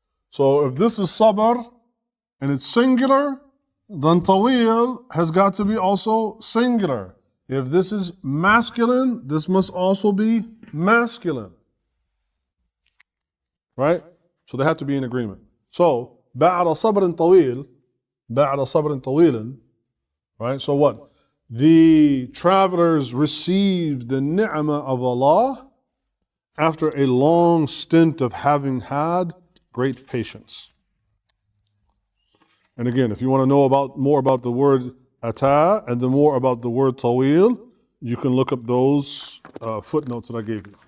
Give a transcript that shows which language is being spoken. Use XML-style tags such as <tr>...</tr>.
<en>So if this is sabr and it's singular, then tawil has got to be also singular. If this is masculine, this must also be masculine. Right? So they have to be in agreement.</en> <ar>So, بعد صبر طويل, بعد صبر طويل, right?</ar> <en>So what? The travelers received the ni'mah of Allah after a long stint of having had great patience. And again, if you want to know more about the word ata and then more about the word tawil, you can look up those footnotes that I gave you.</en>